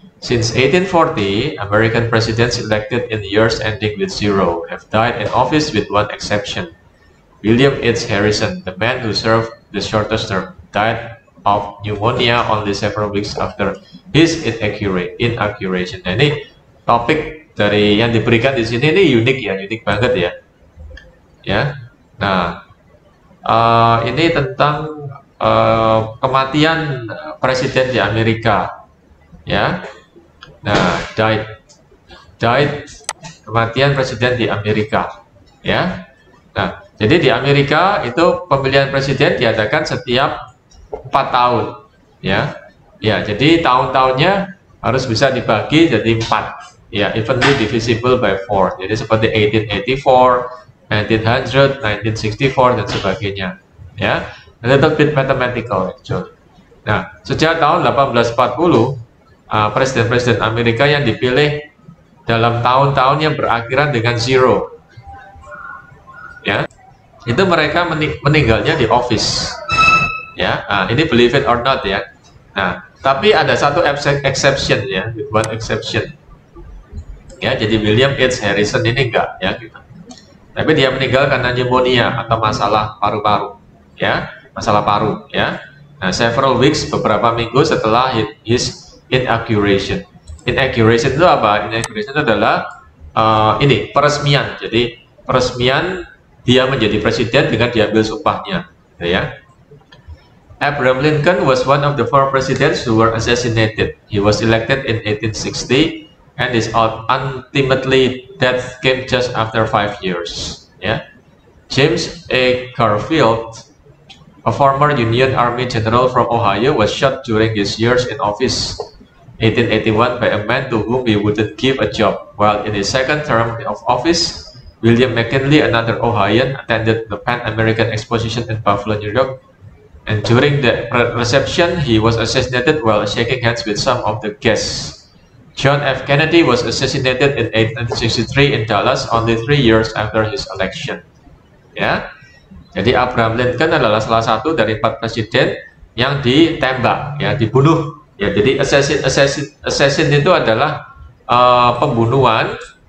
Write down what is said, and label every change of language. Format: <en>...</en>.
<en>Since 1840, American presidents elected in years ending with 0 have died in office with one exception. William H. Harrison, the man who served the shortest term, died of pneumonia only several weeks after his inauguration.</en> <id>Nah, ini topik dari yang diberikan di sini ini unik banget ya. Ya. Nah, ini tentang kematian presiden di Amerika. Ya. Nah, died kematian presiden di Amerika. Ya. Nah, jadi di Amerika itu pemilihan presiden diadakan setiap 4 tahun. Ya. Ya, jadi tahun-tahunnya harus bisa dibagi jadi 4. Ya,</id> <en>evenly divisible by 4.</en> <id>Jadi seperti 1884, 1900, 1964 dan sebagainya.</id> <en>Ya, a little bit mathematical actually.</en> <id>Nah, sejak tahun 1840, presiden-presiden Amerika yang dipilih dalam tahun-tahun yang berakhiran dengan 0, ya, itu mereka meninggalnya di office. Ya, ini</id> <en>believe it or not</en> <id>ya. Nah, tapi ada satu exception ya,</id> <en>one exception.</en> <id>Ya, jadi William H. Harrison ini enggak ya gitu. Tapi dia meninggal karena pneumonia atau masalah paru-paru, ya, masalah paru, ya. Nah,</id> <en>several weeks,</en> <id>beberapa minggu setelah</id> <en>his inauguration.</en> <id>Inauguration itu apa? Inauguration itu adalah ini peresmian. Jadi peresmian dia menjadi presiden dengan diambil sumpahnya, ya.</id> <en>Abraham Lincoln was one of the 4 presidents who were assassinated. He was elected in 1860. And his ultimately death came just after 5 years. Yeah, James A. Garfield a former Union Army general from Ohio, was shot during his years in office, 1881, by a man to whom he wouldn't give a job. While in his second term of office, William McKinley, another Ohioan, attended the Pan American Exposition in Buffalo, New York, and during the reception, he was assassinated while shaking hands with some of the guests. John F. Kennedy was assassinated in 1863 in Dallas, only 3 years after his election.</en> <id>Ya, jadi Abraham Lincoln adalah salah satu dari 4 presiden yang ditembak, ya, dibunuh. Ya, jadi assassin itu adalah pembunuhan.</id>